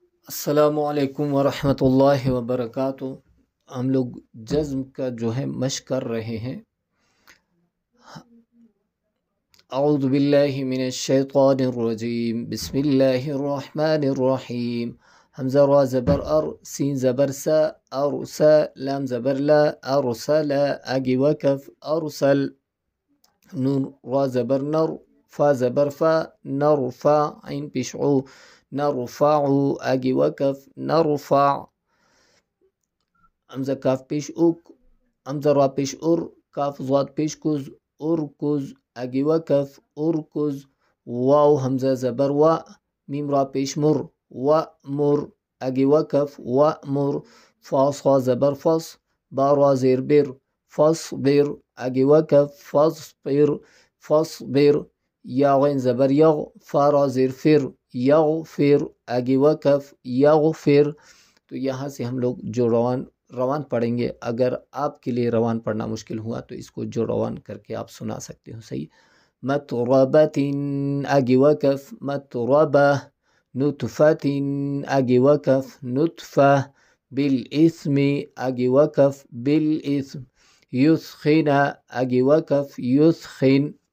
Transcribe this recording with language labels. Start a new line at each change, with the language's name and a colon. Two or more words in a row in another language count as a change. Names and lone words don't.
Arabic: السلام علیکم ورحمۃ اللہ وبرکاتہ۔
Urdu: ہم لوگ جزم کا جو ہے مشق کر رہے ہیں۔
Arabic: اعوذ باللہ من الشیطان الرجیم، بسم اللہ الرحمن الرحیم۔
Urdu: حمزہ را زبر ار، سین زبر سا، ارسا، لام زبر لا، ارسل، اگی وکف ارسل، نون را زبر نر، فا زبر فا، نرفع، عین پیش عو، نرفع، اگی وکف نرفع، حمزہ کاف پیش اوک، حمزہ را پیش ار، کاف ضاد پیش کز، ارکز، اگی وکف ارکز، واو حمزہ زبر وا، میم را پیش مر، وامر، اگی وکف وامر، فا صا زبر فص، با را زیر بر، فاصبر، اگی وکف فاصبر، فاصبر، یا غین زبر یغ، فا را زیر فر، یغفر، اگی وکف یغفر۔ تو یہاں سے ہم لوگ جو روان پڑھیں گے، اگر آپ کے لیے روان پڑھنا مشکل ہوا تو اس کو جو روان کر کے آپ سنا سکتے ہو۔ صحیح، متربت، اگی وکف متربہ، نطفت، اگی وکف نطفہ، بالاسم، اگی وکف بالاسم، یسخن، اگی وکف یسخن،